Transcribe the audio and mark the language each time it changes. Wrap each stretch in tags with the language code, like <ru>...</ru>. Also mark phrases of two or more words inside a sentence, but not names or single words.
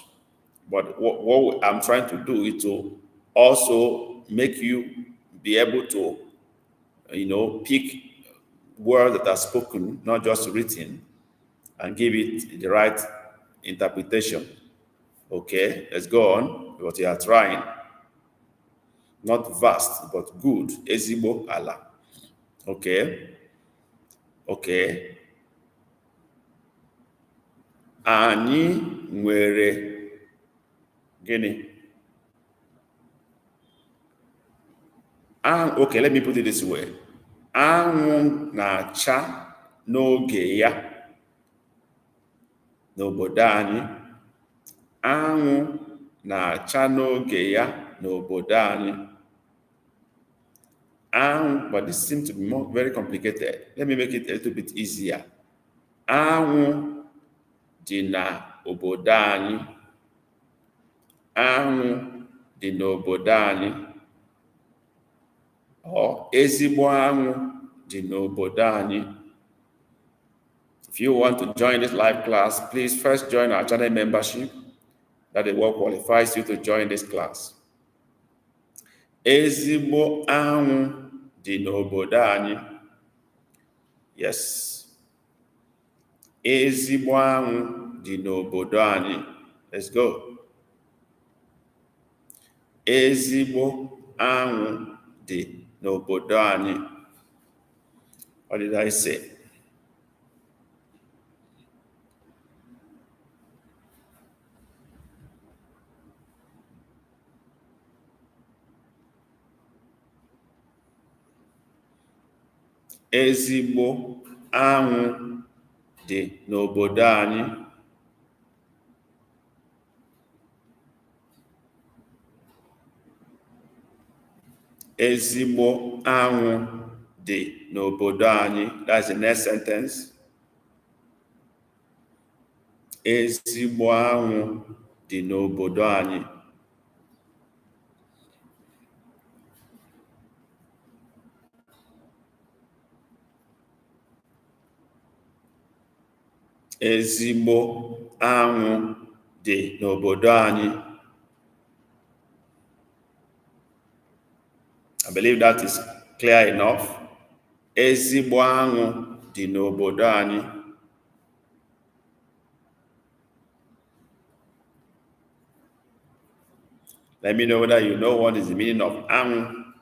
<en>But what I'm trying to do is to also make you be able to, pick words that are spoken, not just written, and give it the right interpretation. Okay, let's go on. What you are trying, not vast, but good.</en> <ig>Ezigbo ala.</ig> <en>Okay, okay.</en> <ig>Anyị nwere gịnị?</ig> <en>Okay, let me put it this way.</en> <ig>Anwụ na-acha n'oge ya n'obodo anyị. Anwụ na-acha n'oge ya n'obodo anyị. Anwụ,</ig> <en>but this seems to be very complicated. Let me make it a little bit easier.</en> <ig>Anwụ dị n'obodo anyị. Anwụ dị n'obodo anyị. Or ezigbo anwụ dị n'obodo anyị.</ig> <en>If you want to join this live class, please first join our channel membership. That is what qualifies you to join this class.</en> <ig>Ezigbo anwụ dị n'obodo anyị.</ig> <en>Yes.</en> <ig>Ezigbo anwụ dị n'obodo anyị.</ig> <en>Let's go.</en> <ig>Ezigbo anwụ dị n'obodo anyị.</ig> <en>What did I say?</en> <ig>Ezigbo anwụ dị n'obodo anyị. Ezigbo anwụ dị n'obodo anyị.</ig> <en>That's the next sentence.</en> <ig>Ezigbo anwụ dị n'obodo anyị. Ezigbo anwụ dị n'obodo anyị.</ig> <en>I believe that is clear enough.</en> <ig>Ezigbo anwụ dị n'obodo anyị.</ig> <en>Let me know whether you know what is the meaning of anwụ.</en>